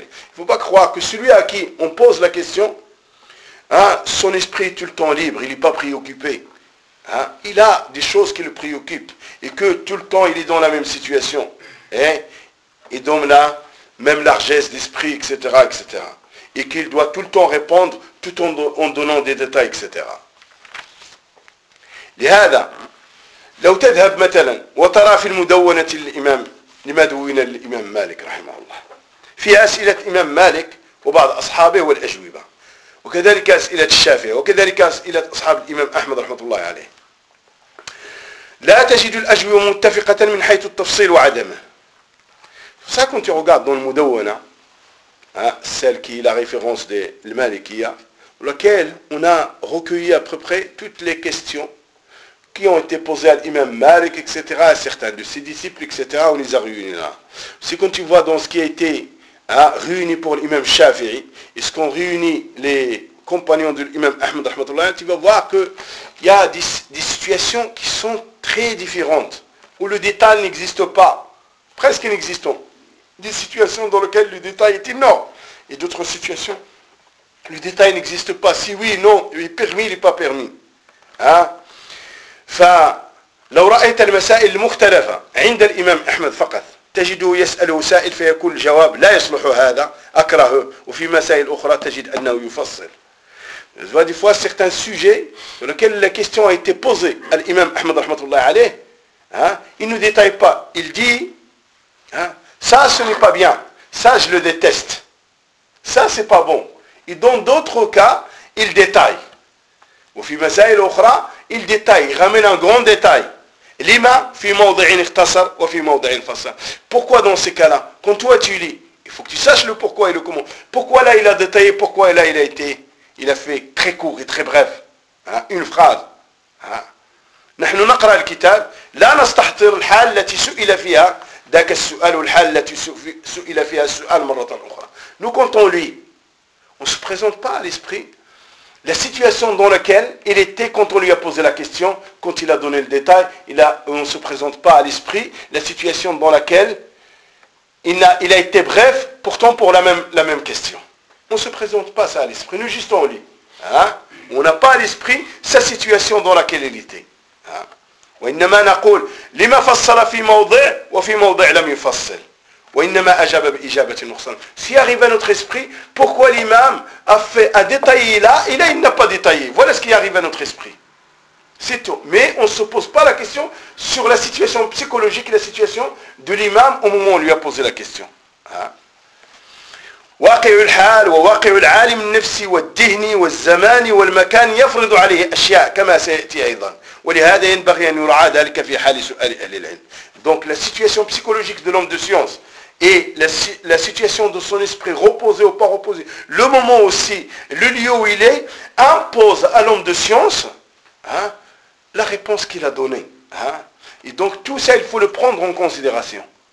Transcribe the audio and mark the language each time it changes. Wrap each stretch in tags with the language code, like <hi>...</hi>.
<fr>Il faut pas croire que celui à qui on pose la question, hein, son esprit est tout le temps libre, il est pas préoccupé. Hein, il a des choses qui le préoccupent et que tout le temps il est dans la même situation, hein, et donc là même largesse d'esprit, etc., etc., et qu'il doit tout le temps répondre tout en donnant des détails, etc.</fr> <ar>لهذا لو تذهب مثلا وترى في المدونة الإمام لما دون الإمام مالك رحمه الله في أسئلة إمام مالك وبعض أصحابه والأجوبة وكذلك أسئلة الشافعي وكذلك أسئلة أصحاب الإمام أحمد رحمه الله عليه لا تجد الأجوبة متفقة من حيث التفصيل وعدمه.</ar> <fr>Ça quand tu regardes dans le مدونة, celle qui est la référence de المالكية, laquelle on a recueilli à peu près toutes les questions qui ont été posées à l'imam Malik, etc., à certains de ses disciples, etc., on les a réunis là. C'est quand tu vois dans ce qui a été réuni pour l'imam Shafi'i, et ce qu'ont réuni les compagnons de l'imam Ahmad, tu vas voir qu'il y a des situations qui sont très différentes, où le détail n'existe pas, presque inexistant. Des situations dans lesquelles le détail est énorme, et d'autres situations, le détail n'existe pas. Si oui, non, il est permis, il n'est pas permis.</fr> <ar>فلو رأيت المسائل المختلفة عند الإمام أحمد فقط تجده يسأله سائل فيكون الجواب لا يصلح هذا أكرهه وفي مسائل أخرى تجد أنه يفصل.</ar> <fr>Tu vois, des fois certains sujets dans lesquels la question a été posée à l'imam Ahmad rahmatullah alayh, il ne détaille pas, il dit ça ce n'est pas bien, ça je le déteste, ça c'est pas bon, et dans d'autres cas il détaille.</fr> <ar>وفي مسائل أخرى</ar> <fr>il détaille, il ramène un grand détail.</fr> <ar>Lima, fi mawdi'in ikhtasar wa fi mawdi'in fasar.</ar> <fr>Pourquoi dans ces cas-là, quand toi tu lis, il faut que tu saches le pourquoi et le comment. Pourquoi là il a détaillé, pourquoi là il a été, il a fait très court et très bref. Une phrase.</fr> <ar>نحن نقرأ الكتاب لا نستحضر الحال التي سئل فيها ذاك السؤال والحال التي سئل فيها السؤال مرة أخرى.</ar> <fr>Nous quand on lit, on ne se présente pas à l'esprit la situation dans laquelle il était quand on lui a posé la question, quand il a donné le détail, on ne se présente pas à l'esprit la situation dans laquelle il a été bref, pourtant pour la même question. On ne se présente pas ça à l'esprit, nous juste on lit. On n'a pas à l'esprit sa situation dans laquelle il était.</fr> <ar>وإنما نقول لما فصل في موضع وفي موضع لم يفصل. وإنما أجاب بإجابة نقصان.</ar> <fr>Si arrive à notre esprit, pourquoi l'imam a détaillé là et là il n'a pas détaillé. Voilà ce qui arrive à notre esprit. C'est tout. Mais on ne se pose pas la question sur la situation psychologique et la situation de l'imam au moment où on lui a posé la question.</fr> <ar>واقع الحال وواقع العالم النفسي والدهني والزماني والمكان يفرض عليه أشياء كما سيأتي أيضا. ولهذا ينبغي أن يرعى ذلك في حال سؤال أهل العلم.</ar> <fr>Donc la situation psychologique de l'homme de science et la situation de son esprit reposé ou pas reposé, le moment aussi, le lieu où il est, impose à l'homme de science la réponse qu'il a donnée. Et donc tout ça, il faut le prendre en considération.</fr>